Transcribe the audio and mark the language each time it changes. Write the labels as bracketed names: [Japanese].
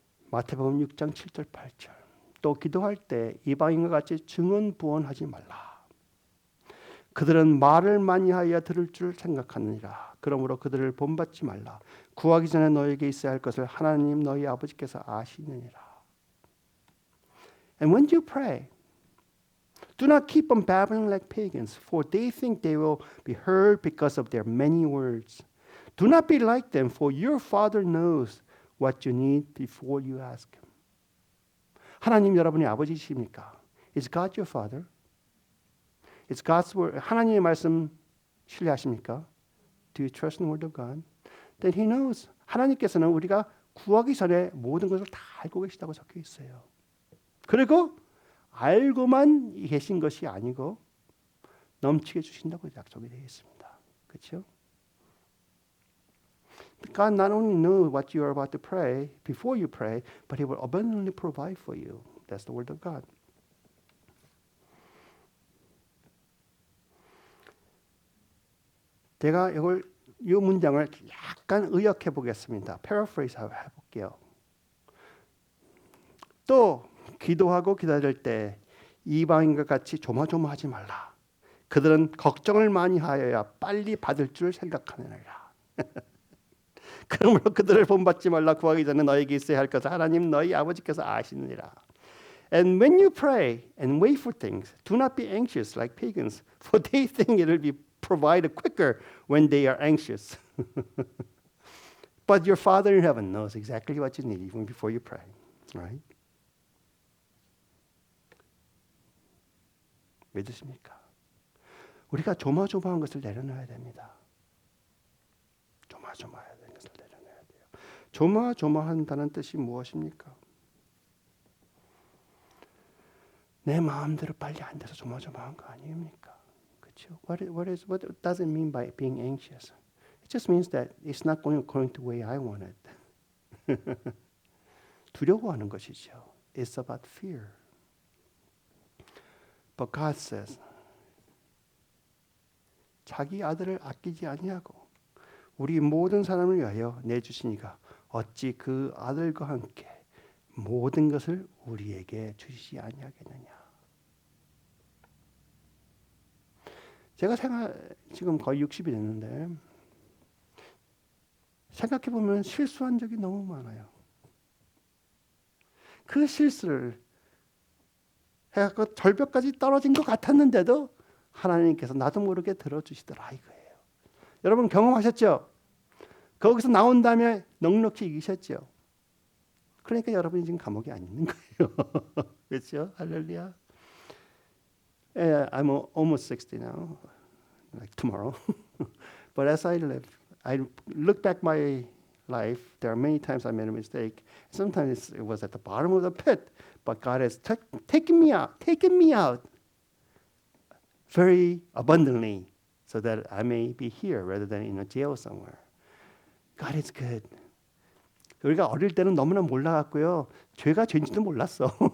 [Korean] 마태복음 6장 7절 8절. 또 기도할 때 이방인과 같이 증언부언하지 말라. 그들은 말을 많이 하여 들을 줄 생각하느니라. 그러므로 그들을 본받지 말라. 구하기 전에 너에게 있어야 할 것을 하나님 너희 아버지께서 아시느니라. [English] And when you pray, do not keep on babbling like pagans, for they think they will be heard because of their many words. Do not be like them, for your Father knows what you need before you ask Him. [Korean] 하나님 여러분의 아버지십니까? [English] Is God your Father? Is God's word? [Korean] 하나님의 말씀 신뢰하십니까? [English] Do you trust in the word of God? Then He knows. [Korean] 하나님께서는 우리가 구하기 전에 모든 것을 다 알고 계시다고 적혀 있어요. 그리고 알고만 계신 것이 아니고 넘치게 주신다고 약속이 되어 있습니다. 그렇죠? [English] God not only knows what you are about to pray before you pray, but He will abundantly provide for you. That's the word of God. [Korean] 제가 이 문장을 약간 의역해 보겠습니다. paraphrase 해볼게요. 또 기도하고 기다릴 때 이방인과 같이 조마조마하지 말라. 그들은 걱정을 많이 하여야 빨리 받을 줄 생각하느니라. 그러므로 그들을 본받지 말라. 구하기 전에 너에게 있어야 할 것을 하나님 너희 아버지께서 아시느니라. [English] And when you pray and wait for things, do not be anxious like pagans, for they think it will be provided quicker when they are anxious. But your Father in heaven knows exactly what you need even before you pray. Right? [Korean] 믿으십니까? 우리가 조마조마한 것을 내려놔야 됩니다. 조마조마해야 되는 것을 내려놔야 돼요. 조마조마한다는 뜻이 무엇입니까? 내 마음대로 빨리 안 돼서 조마조마한 거 아닙니까? 그렇죠? [English] What does it mean by being anxious? It just means that it's not going according to the way I want it. [Korean] 두려워하는 것이죠. [English] It's about fear. But God says, [Korean] 자기 아들을 아끼지 아니하고 우리 모든 사람을 위하여 내주시니가 어찌 그 아들과 함께 모든 것을 우리에게 주시지 아니하겠느냐. 제가 지금 거의 60이 됐는데 생각해 보면 실수한 적이 너무 많아요. 그 실수를 해갖고 절벽까지 떨어진 것 같았는데도 하나님께서 나도 모르게 들어주시더라 이거예요. 여러분 경험하셨죠? 거기서 나온 다음에 넉넉히 이기셨죠? 그러니까 여러분이 지금 감옥에 안 있는 거예요. 그렇죠? 할렐루야. [English] I'm almost 60 now, like tomorrow. But as I look back my life, there are many times I made a mistake. Sometimes it was at the bottom of the pit, but God has taken me out very abundantly so that I may be here rather than in a jail somewhere. God is good. [Korean] 우리가 어릴 때는 너무나 몰라갖고요. 죄가 죄인지도 몰랐어.